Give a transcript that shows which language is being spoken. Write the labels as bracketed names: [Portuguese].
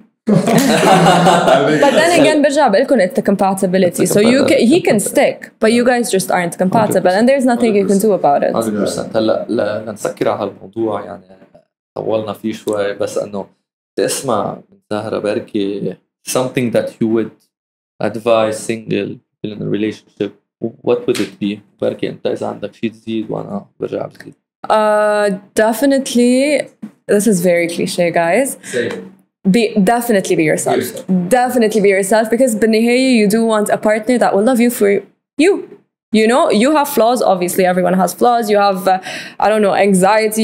[English] But then again [Arabic] برجع بقول لكم [English] it's the compatibility so he can stick but you guys just aren't compatible and there's nothing you can do about it 100%. [Arabic] هلا لنسكر على هالموضوع يعني طولنا فيه شوي بس انه تسمع من زهرة بركي [English] something that you would advise single people in a relationship what would it be [Arabic] بركي انت اذا عندك شيء تزيد وانا برجع بزيد [English] definitely this is very cliche guys definitely be yourself. Definitely be yourself because [Arabic] بالنهاية [English] you do want a partner that will love you for you. You know, you have flaws. Obviously, everyone has flaws. You have, I don't know, anxiety.